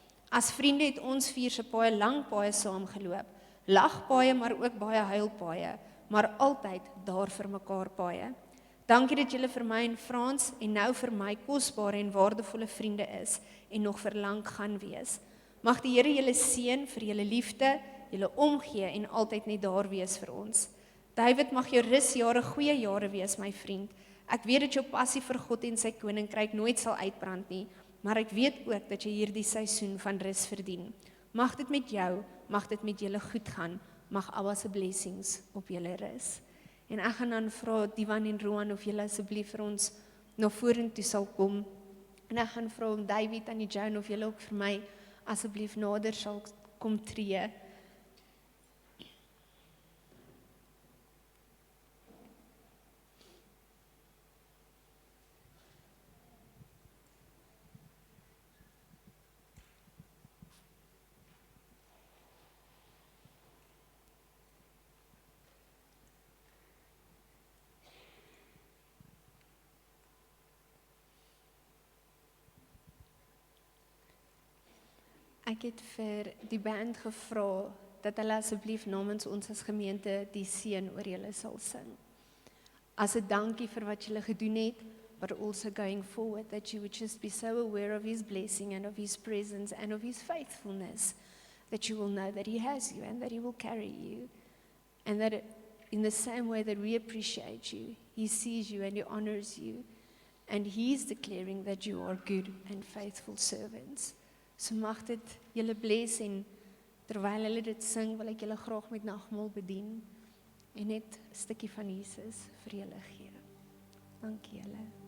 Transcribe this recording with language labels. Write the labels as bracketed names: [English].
[Afrikaans] As vriende het ons vier se paai lank paai saamgeloop, lagpaaie maar ook baie huilpaaie, maar altyd daar vir mekaar paaie. Dankie dat julle vir my en Frans en nou vir my kosbare en waardevolle vriende is en nog vir lank gaan wees. Mag die Here julle seën vir julle liefde, julle omgee en altyd net daar wees vir ons. David, mag jou rusjare goeie jare wees, my vriend. Ek weet dat jou passie vir God en sy koninkryk nooit sal uitbrand nie, maar ek weet ook dat jy hierdie seisoen van rus verdien. Mag dit met jou, mag dit met julle goed gaan, mag Abba se blessings op julle rus. En ek gaan dan vra Divan en Roan of julle asseblief vir ons na vorentoe sal kom. En ek gaan vra om David en Joan of julle ook vir my asseblief nader sal kom tree. Ek het vir die band gevra dat hulle asseblief namens ons as gemeente die seën oor julle sal sing. As 'n dankie vir wat julle gedoen het, [English] but also going forward that you would just be so aware of His blessing and of His presence and of His faithfulness that you will know that He has you and that He will carry you. And that in the same way that we appreciate you, He sees you and He honors you. And He is declaring that you are good and faithful servants. [Afrikaans] So mag dit julle bless en terwyl hulle dit sing, wil ek julle graag met nagmaal bedien en net 'n stukkie van Jesus vir julle gee. Dankie julle.